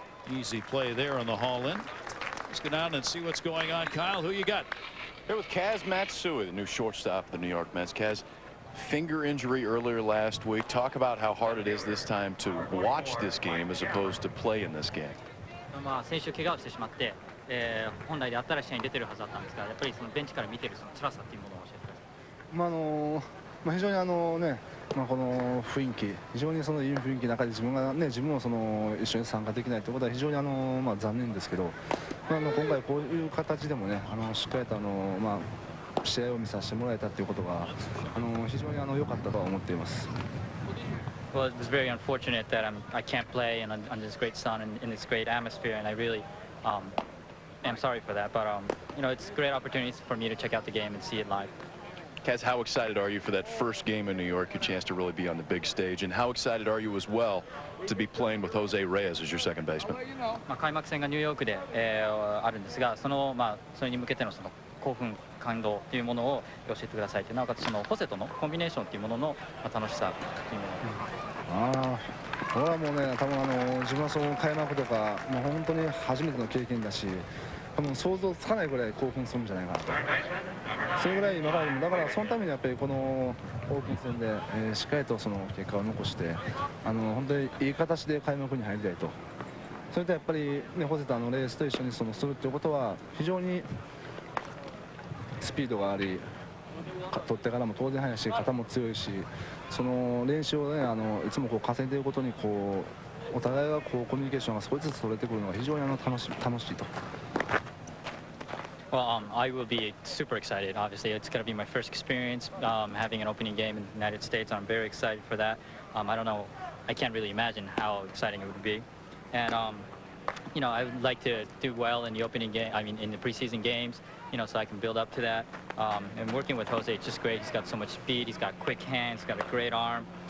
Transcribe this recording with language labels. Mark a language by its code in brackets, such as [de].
[en] Easy play there on the haul in. Let's go down and see what's going on. Kyle, who you got? Here with Kaz Matsui, the new shortstop of the New York Mets. Kaz, Finger injury earlier last week. Talk about how hard it is this time to watch this game as opposed to play in this game. [ja] 先週怪我をしてしまって、本来であったら試合に出てるはずだったんですが、やっぱりそのベンチから見てるその辛さっていうものを教えてください。非常にね、この雰囲気、非常にそのいい雰囲気の中で自分もその一緒に参加できないということは非常に残念ですけど、今回こういう形でもね、しっかりと試合を見させてもらえたということが非常に良かったとは思っています。 [en] Well, it's very unfortunate that I can't play and under this great sun and in this great atmosphere, and I really am sorry for that. But you know, it's a great opportunity for me to check out the game and see it live. Kaz, how excited are you for that first game in New York, your chance to really be on the big stage? And how excited are you as well to be playing with Jose Reyes as your second baseman? [ja] 開幕戦がニューヨークで、あるんですが、それに向けてのその興奮、感動というものを教えてください。なおかつそのホセとのコンビネーションというものの楽しさというもの。これはもうね、多分自分はその開幕とかもう本当に初めての経験だし、多分想像つかないぐらい興奮するんじゃないかなと。それぐらい今からでもだからそのためにやっぱりこのオープン戦で、しっかりとその結果を残して本当にいい形で開幕に入りたいと。それとやっぱりね、ホセとレースと一緒にするということは非常にスピードがあり、取ってからも当然速いし、肩も強いし、その練習をねいつもこう重ねていることにこうお互いがこうコミュニケーションが少しずつ取れてくるのが非常に楽しいと。 [en] Well, I will be super excited. Obviously, it's going to be my first experience having an opening game in the United States. I'm very excited for that. I don't know. I can't really imagine how exciting it would be. And you know, I would like to do well in the opening game. I mean, in the preseason games. You know, so I can build up to that. And working with Jose, it's just great. He's got so much speed. He's got quick hands. He's got a great arm.